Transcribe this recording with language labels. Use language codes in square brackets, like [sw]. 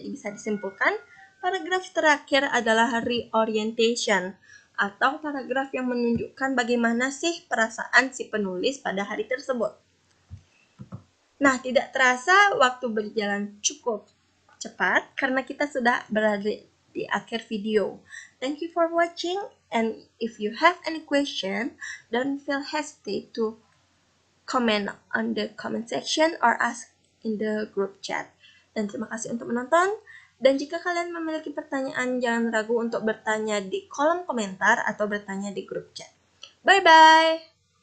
[id] Jadi, bisa disimpulkan, paragraf terakhir adalah reorientation, atau paragraf yang menunjukkan bagaimana sih perasaan si penulis pada hari tersebut. Nah, tidak terasa waktu berjalan cukup cepat karena kita sudah berada di akhir video. [en] Thank you for watching, and if you have any question, don't feel hesitate to comment on the comment section or ask in the group chat. [id] Dan terima kasih untuk menonton. Dan jika kalian memiliki pertanyaan, jangan ragu untuk bertanya di kolom komentar atau bertanya di grup chat. Bye-bye!